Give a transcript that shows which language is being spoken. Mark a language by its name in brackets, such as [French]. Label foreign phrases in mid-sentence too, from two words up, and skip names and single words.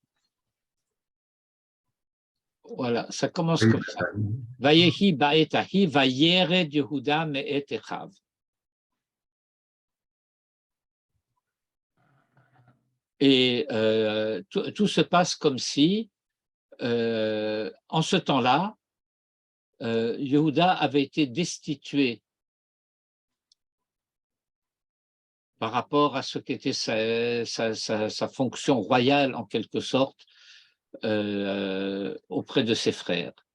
[French] Voilà, ça commence comme ça. [Hebrew] ויהי בעת ההיא וירד יהודה מאת אחיו. [French] Et tout se passe comme si, en ce temps-là, Yehuda avait été destitué par rapport à ce qu'était sa fonction royale, en quelque sorte, auprès de ses frères.